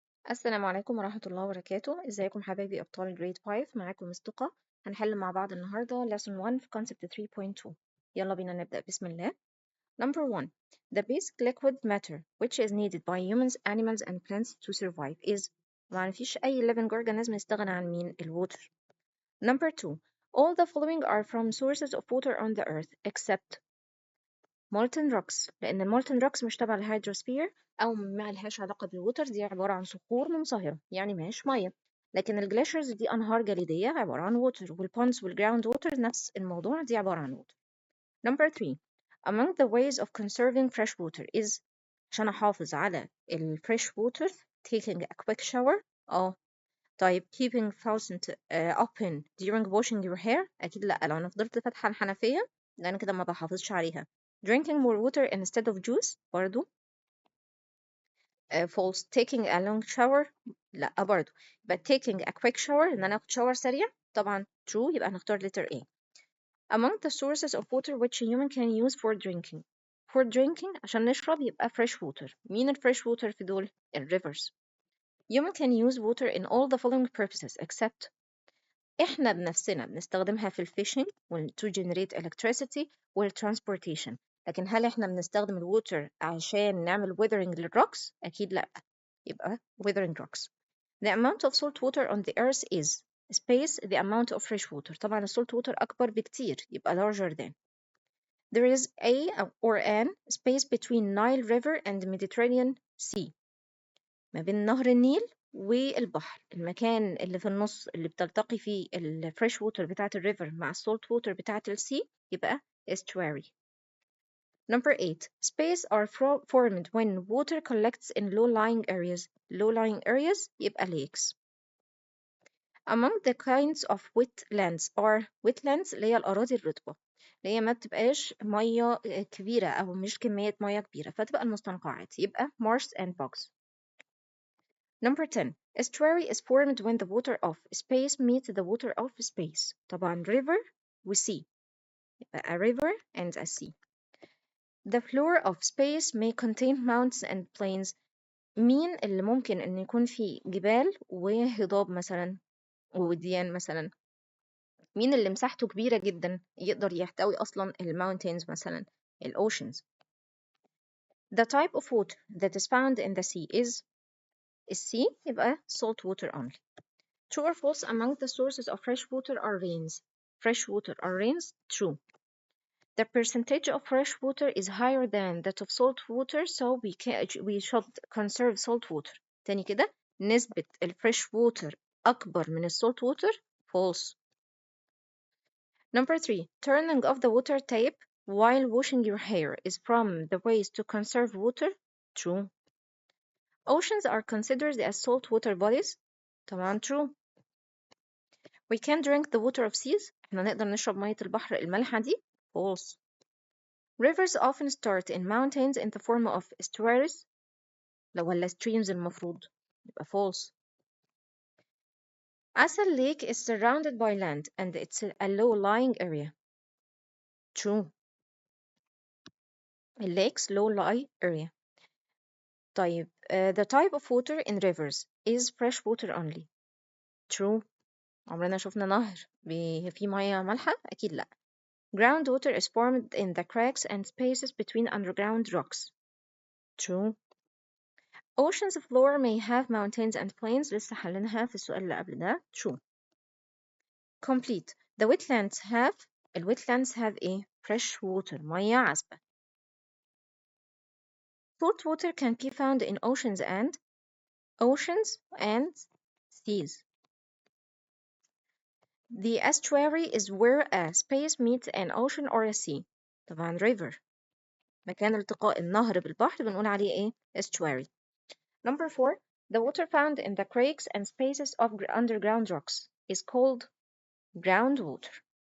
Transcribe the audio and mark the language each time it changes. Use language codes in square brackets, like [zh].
[ar] السلام عليكم ورحمة الله وبركاته. ازيكم حبايبي أبطال جريد 5؟ معاكم مصطفى. هنحل مع بعض النهاردة lesson 1 في concept 3.2. يلا بينا نبدأ بسم الله. [en] Number 1. The basic liquid matter which is needed by humans, animals and plants to survive is. [ar] ما فيش أي living organism يستغنى عن مين؟ الwater. [en] Number 2. All the following are from sources of water on the earth except molten rocks، [ar] لأن المولتن روكس مش تبع الهيدروسفير أو ما لهاش علاقة بالوتر، دي عبارة عن صخور منصهرة يعني ماهيش مية. لكن الجليشرز دي أنهار جليدية عبارة عن ووتر، والبونز والجراوند ووتر نفس الموضوع، دي عبارة عن ووتر. [en] Number 3. Among the ways of conserving fresh water is. [ar] عشان أحافظ على الفريش [en] water taking a quick shower. طيب keeping faucet open during washing your hair. [ar] أكيد لأ، لو أنا فضلت فاتحة الحنفية ده أنا كده ما بحافظش عليها. [en] drinking more water instead of juice برضو. false. taking a long shower لأ برضو. but taking a quick shower [ar] إن أنا أخد شاور سريع طبعا [en] true، يبقى هنختار letter A. among the sources of water which a human can use for drinking. for drinking [ar] عشان نشرب يبقى [en] fresh water. [ar] مين الفريش water في دول؟ rivers. [en] human can use water in all the following purposes except. [ar] إحنا بنفسنا بنستخدمها في الفيشنج [en] to generate electricity [ar] والtransportation. لكن هل إحنا بنستخدم الووتر عشان نعمل weathering للروكس؟ أكيد لأ، يبقى weathering rocks. [en] The amount of salt water on the earth is space the amount of fresh water. [ar] طبعا السولت ووتر أكبر بكتير يبقى [en] larger than. There is a or an space between Nile River and Mediterranean Sea. [ar] ما بين نهر النيل والبحر، المكان اللي في النص اللي بتلتقي فيه الفريش ووتر بتاعة الريفر مع السولت ووتر بتاعة السي يبقى estuary. [en] Number 8. Space are formed when water collects in low-lying areas. Low-lying areas يبقى lakes. [ar] Among the kinds of wetlands are wetlands اللي هي الأراضي الرطبة، اللي هي ما بتبقاش مية كبيرة أو مش كمية مية كبيرة، فتبقى المستنقعات يبقى [en] marshes and bogs. Number 10. Estuary is formed when the water of space meets the water of space. طبعا river و sea. A river and a sea. The floor of space may contain mountains and plains. [ar] مين اللي ممكن إن يكون فيه جبال وهضاب مثلا ووديان مثلا؟ مين اللي مساحته كبيرة جدا يقدر يحتوي أصلا الماونتينز مثلا؟ الأوشنز. [en] The type of water that is found in the sea is. [ar] السي يبقى [en] salt water only. True or false, among the sources of fresh water are rains. Fresh water are rains. True. The percentage of fresh water is higher than that of salt water, so we should conserve salt water. [ar] تاني كده، نسبة الفريش water أكبر من السولت water. [en] False. Number 3. Turning off the water tap while washing your hair is from the ways to conserve water. True. Oceans are considered as saltwater bodies. طبعا true. We can drink the water of seas. [ar] احنا نقدر نشرب مية البحر المالحة دي. [en] False. Rivers often start in mountains in the form of estuaries. [ar] لو ولا streams المفروض يبقى false. [en] Assal Lake is surrounded by land and it's a low-lying area. True. A lake's low-lying area. طيب the type of water in rivers is fresh water only. True. [ar] عمرنا شفنا نهر فيه مياه مالحة؟ أكيد لأ. [en] Groundwater is formed in the cracks and spaces between underground rocks. True. Ocean's floor may have mountains and plains. [ar] لسه حليناها في السؤال اللي قبل ده. [en] True. Complete. The wetlands have. الwetlands have a fresh water. [ar] مياه عذبة. [en] Salt water can be found in oceans and seas. The estuary is where a space meets an ocean or a sea. [ar] طبعا river. مكان التقاء النهر بالبحر بنقول عليه ايه؟ estuary. [en] Number 4. The water found in the cracks and spaces of underground rocks is called groundwater.